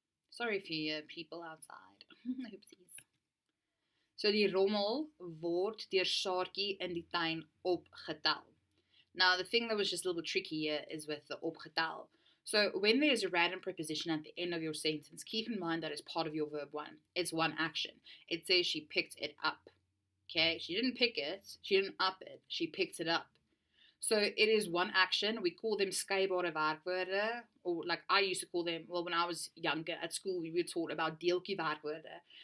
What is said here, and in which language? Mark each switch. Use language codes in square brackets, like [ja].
[en] Sorry for you people outside. Oopsies. [af] So die rommel word deur Saartjie in die tuin opgetel. [en] Now the thing that was just a little bit tricky here is with the opgetel. So when there's a random preposition at the end of your sentence, keep in mind that it's part of your verb 1. It's one action. It says she picked it up. Okay, she didn't pick it, she didn't up it, she picked it up. So it is one action. We call them skeibare werkwoorde, or like I used to call them, well, when I was younger at school, we were taught about deeltjie werkwoorde.